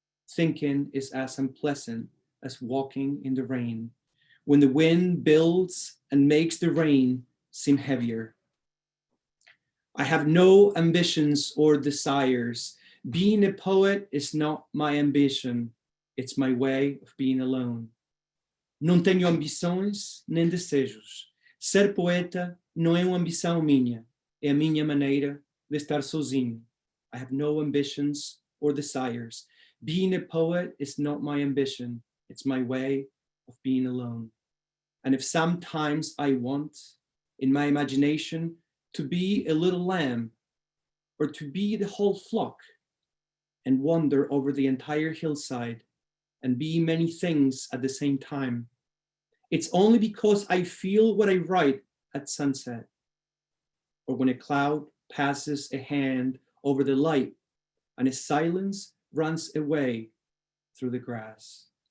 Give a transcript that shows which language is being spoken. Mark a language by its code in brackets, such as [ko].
[en] Thinking is as unpleasant as walking in the rain, when the wind builds and makes the rain seem heavier. I have no ambitions or desires. Being a poet is not my ambition. It's my way of being alone. [pt] Não tenho ambições nem desejos. Ser poeta não é uma ambição minha. É a minha maneira de estar sozinho. [en] I have no ambitions or desires. Being a poet is not my ambition. It's my way of being alone. And if sometimes I want, in my imagination, to be a little lamb, or to be the whole flock, and wander over the entire hillside, and be many things at the same time, it's only because I feel what I write at sunset, or when a cloud passes a hand over the light, and a silence runs away through the grass.